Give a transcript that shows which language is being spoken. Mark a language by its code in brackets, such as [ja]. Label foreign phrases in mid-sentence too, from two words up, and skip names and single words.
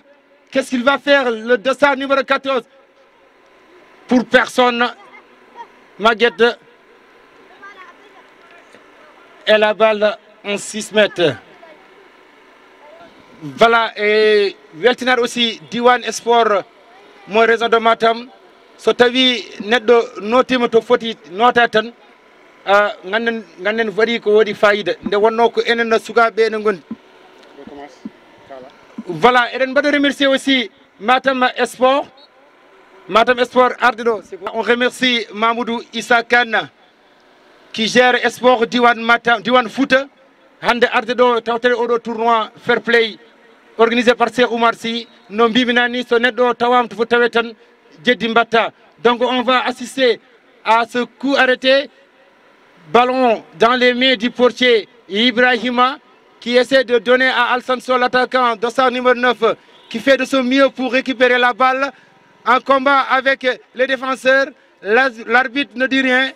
[fr] Qu'est-ce qu'il va faire, le dossard numéro 14? Pour personne, Maguette. Et la balle en 6 mètres. Voilà, et Weltinar aussi, Diwan Sport, mon raison de Matam. [ff] So tawi neɗɗo notima to foti nota tan ganden waɗi ko woɗi fayida nde wonno ko enen sukaɓe ene gondi. Voilà, eɗen mbaɗa [fr] remercier aussi [ff] Matam Sport arde ɗo. [fr] On remercie Mamoudou Issa Kane qui gère Sport Diwan Fouta. [ff] Hande arde ɗo tawtere oɗo [fr] tournoi fair play organisé par [ff] Cheikh Oumar Sy. No mbimina so neɗɗo tawama to foti tawe tan jeddi mbatta. [fr] Donc on va assister à ce coup arrêté. Ballon dans les mains du portier Ibrahima qui essaie de donner à Al-Sanso, l'attaquant dossard numéro 9, qui fait de son mieux pour récupérer la balle. En combat avec les défenseurs, l'arbitre ne dit rien.